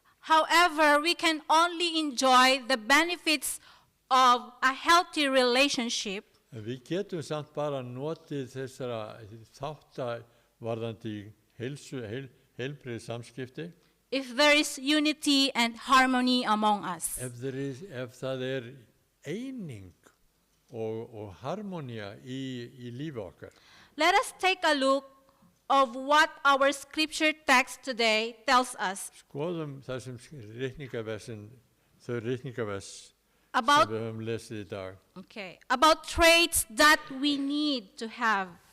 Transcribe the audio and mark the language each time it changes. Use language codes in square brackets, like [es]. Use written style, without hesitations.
[en] However, we can only enjoy the benefits of a healthy relationship [is] En við getum samt bara notið þessara þátta varðandi heilbrigð samskipti [en] if there is unity and harmony among us. [is] ef það eining og harmonía í lífi okkar. [en] Let us take a look of what our scripture text today tells us [is] Skoðum það sem þau ritningavers sem [en] about, [is] við höfum lesið í dag. [en] about traits that we need to have.